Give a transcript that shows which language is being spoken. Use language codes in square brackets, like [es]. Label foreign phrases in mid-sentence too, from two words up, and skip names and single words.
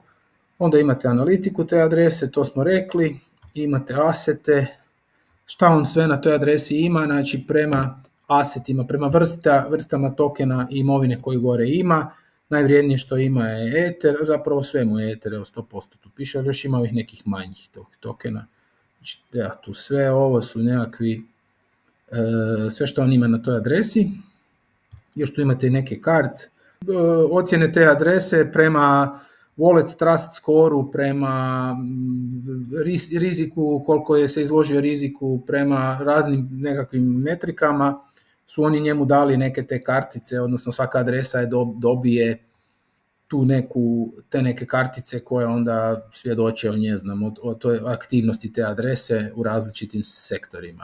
[bs] Onda imate analitiku te adrese, to smo rekli, imate asete, šta on sve na toj adresi ima, znači prema asetima, prema vrstama tokena i imovine koju gore ima, najvrijednije što ima je Ether, zapravo sve mu je Ether, evo 100% tu piše, ali još ima ovih nekih manjih tokena. Znači, tu sve ovo su nekakvi, sve što on ima na toj adresi. Još tu imate i neke cards. Ocjene te adrese prema [en] wallet trust score- [bs] u, prema riziku, koliko je se izložio riziku, prema raznim nekakvim metrikama, su oni njemu dali neke te kartice, odnosno svaka adresa je dobije te neke kartice koje onda svjedoče o toj aktivnosti te adrese u različitim sektorima.